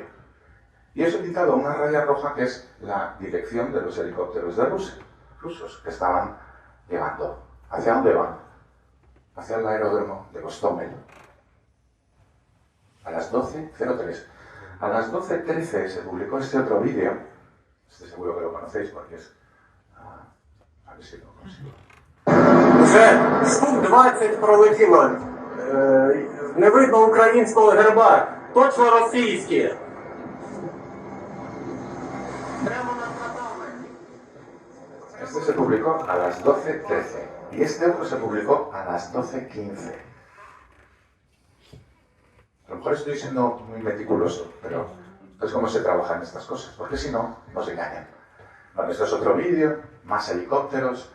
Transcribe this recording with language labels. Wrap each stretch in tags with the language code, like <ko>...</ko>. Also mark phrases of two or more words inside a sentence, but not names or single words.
<es>Y os he pintado una raya roja que es la dirección de los helicópteros de rusos que estaban llegando. ¿Hacia dónde van? Hacia el aeródromo de Gostomel. A las 12:03. A las 12:13 se publicó este otro vídeo. Este seguro que lo conocéis porque es... a ver si lo consigo.</es> <uk>Вже штук 20 пролетіло. Не видно українського герба. Точно російські. Прямо над хатами.</uk> <es>Este se publicó a las 12:13 y este otro se publicó a las 12:15. A lo mejor estoy siendo muy meticuloso, pero es como se trabajan estas cosas, porque si no, nos engañan. Bueno, esto es otro vídeo, más helicópteros.</es>